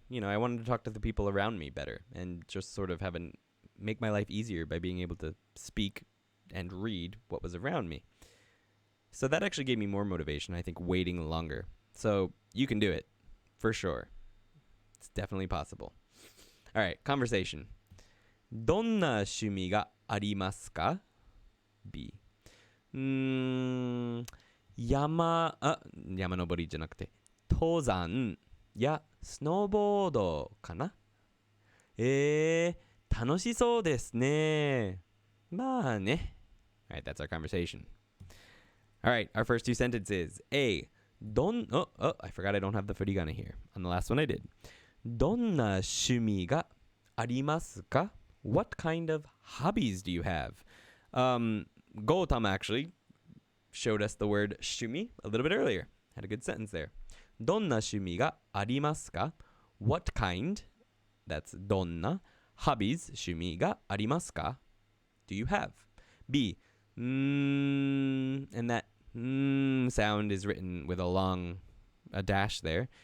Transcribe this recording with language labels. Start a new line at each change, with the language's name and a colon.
English: I wanted to talk to the people around me better and just sort of make my life easier by being able to speak and read what was around me. So that actually gave me more motivation, I think, waiting longer. So you can do it, for sure. It's definitely possible. All right, conversation.
Japanese: どんな趣味がありますか?
English: B.
Japanese: 山登りじゃなくて登山やスノーボードかな。楽しそうですね。まあね。
English: All right, that's our conversation. All right, our first 2 sentences. A. I forgot I don't have the furigana here. On the last one I did.
Japanese: どんな趣味がありますか?
English: What kind of hobbies do you have? Gautam actually showed us the word shumi a little bit earlier. Had a good sentence there.
Japanese: どんな趣味がありますか?
English: What kind, that's
Japanese: どんな hobbies, 趣味がありますか?
English: Do you have? B. And that sound is written with a dash there.